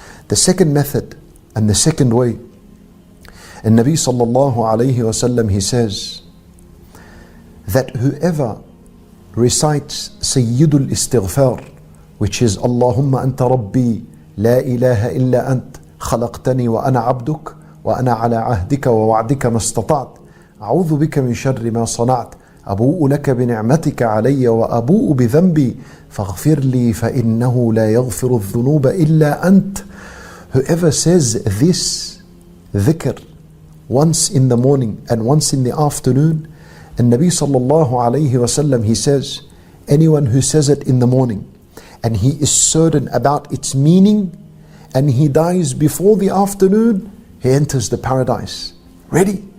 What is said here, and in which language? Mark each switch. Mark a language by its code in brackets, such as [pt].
[en] The second method and the second way, and Nabi sallallahu alayhi wasallam, he says that whoever recites Sayyidul Istighfar, which is [ar] Allahumma anta rabbi la ilaha illa ant khalaqtani wa ana abduk وأنا على عهدك ووعدك ما استطعت أعوذ بك من شر ما صنعت أبوء لك بنعمتك علي وأبوء بذنبي فاغفر لي فإنه لا يغفر الذنوب إلا أنت. [en] Whoever says this dhikr once in the morning and once in the afternoon, and Nabi sallallahu alayhi wasallam, he says, anyone who says it in the morning and he is certain about its meaning and he dies before the afternoon, he enters the paradise. Ready.